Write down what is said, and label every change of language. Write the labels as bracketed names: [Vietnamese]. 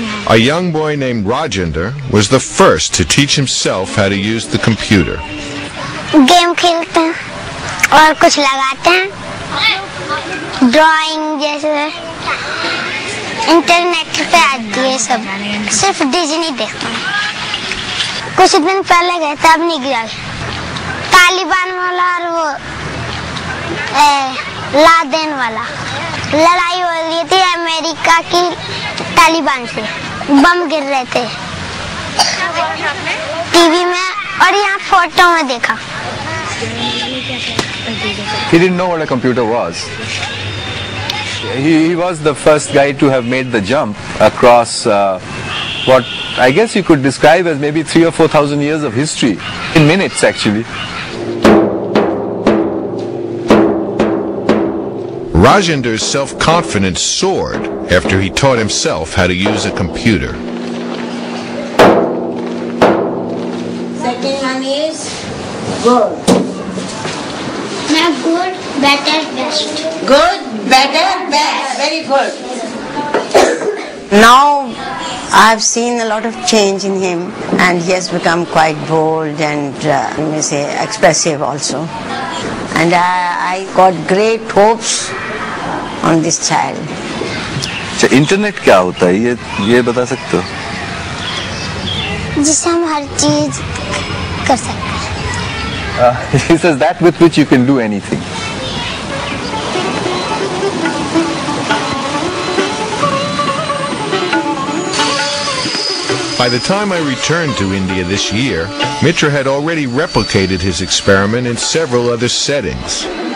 [English] A young boy named Rajender was the first to teach himself how to use the computer. [Hindi] Game खेलते हैं और कुछ लगाते हैं ड्राइंग जैसे इंटरनेट पे आती है सब सिर्फ डिज्नी देखता हूँ. कुछ दिन पहले गए थे अब नहीं गया. तालिबान वाला और वो लादेन वाला लड़ाई हो रही थी अमेरिका की तालिबान से. बम गिर रहे थे टीवी में और यहाँ फोटो में देखा. [English] He didn't know what a computer was. He was the first guy to have made the jump across what I guess you could describe as maybe 3,000 or 4,000 years of history in minutes actually. Rajender's self-confidence soared after he taught himself how to use a computer. Second one is good. Now good, better, best. Good, better, best. Very good. Now I've seen a lot of change in him, and he has become quite bold and you may say expressive also. And I got great hopes on this child. [Hindi] Internet क्या होता है ये बता सकते हो? जिससे हम हर चीज कर सकते हैं. [English] He says that with which you can do anything. By the time I returned to India this year, Mitra had already replicated his experiment in several other settings.